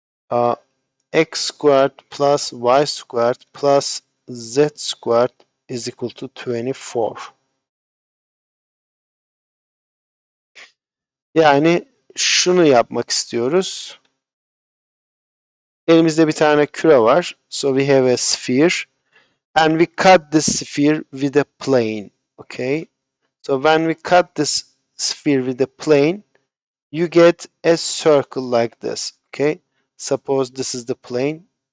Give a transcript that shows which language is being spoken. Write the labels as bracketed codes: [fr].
[en] uh, x squared plus y squared plus z squared is equal to 24. [tr] Yani şunu yapmak istiyoruz. Elimizde bir tane küre var. [en] So we have a sphere and we cut this sphere with a plane. Okay. So when we cut this sphere with a plane, you get a circle like this. Okay. Suppose this is the plane.